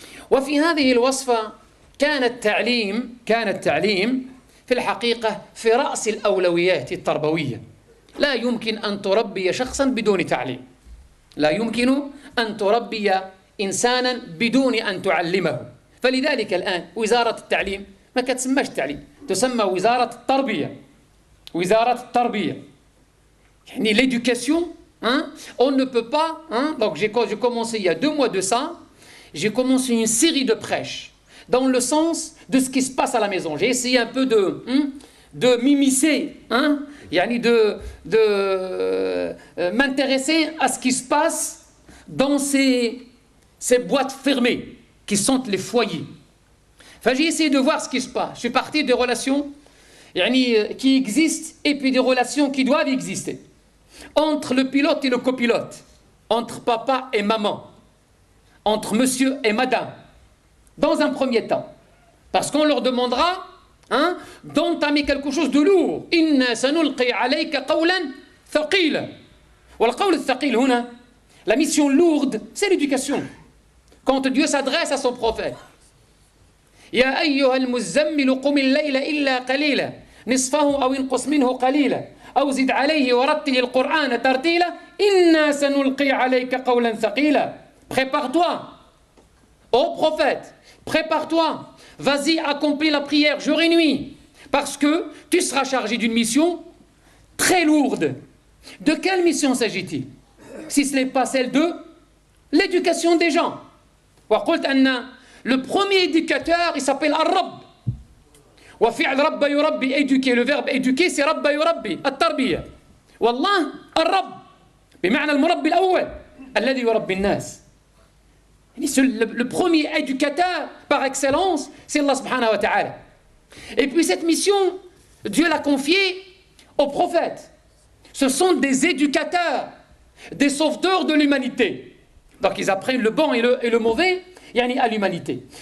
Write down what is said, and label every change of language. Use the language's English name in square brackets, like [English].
[Arabic] وفي هذه الوصفة كان التعليم في الحقيقة في رأس الأولويات التربوية. لا يمكن أن تربي شخصا بدون تعليم، لا يمكن أن تربي إنسانا بدون أن تعلمه. فلذلك الآن وزارة التعليم ما كتسماش التعليم، تسمى وزارة التربية. وزارة التربية يعني [French] l'éducation, on ne peut pas, donc j'ai commencé il y a 2 mois de ça, j'ai commencé une série de prêches dans le sens de ce qui se passe à la maison. J'ai essayé un peu de m'immiscer, de m'intéresser à ce qui se passe dans ces boîtes fermées qui sont les foyers. Enfin, j'ai essayé de voir ce qui se passe. Je suis parti des relations qui existent et puis des relations qui doivent exister entre le pilote et le copilote, entre papa et maman, entre monsieur et madame, dans un premier temps, parce qu'on leur demandera d'entamer quelque chose de lourd. [Arabic] Inna sanulqi alayka qawlan thaqila. والقول الثقيل هنا, [French] la mission lourde, c'est l'éducation. Quand Dieu s'adresse à son prophète, [Arabic] يا أيها المزمل قم الليل إلا قليلا نصفه أو انقص منه قليلا أو زد عليه ورتل القرآن ترتيلا إنا سنلقي عليك قولا ثقيلا. [French] Prépare-toi, ô prophète, prépare-toi, vas-y, accomplis la prière jour et nuit, parce que tu seras chargé d'une mission très lourde. De quelle mission s'agit-il, si ce n'est pas celle de l'éducation des gens? Le premier éducateur, il s'appelle Ar-Rabb. [Arabic] وفعل رب يربي, [French] éduquer, le verbe éduquer c'est [Arabic] رب يربي, التربية. والله الرب بمعنى المربي الأول الذي يربي الناس. [French] Le premier éducateur par excellence, c'est Allah subhanahu wa ta'ala. Et puis cette mission, Dieu l'a confiée aux prophètes. Ce sont des éducateurs, des sauveteurs de l'humanité. Donc ils apprennent le bon et le mauvais à l'humanité.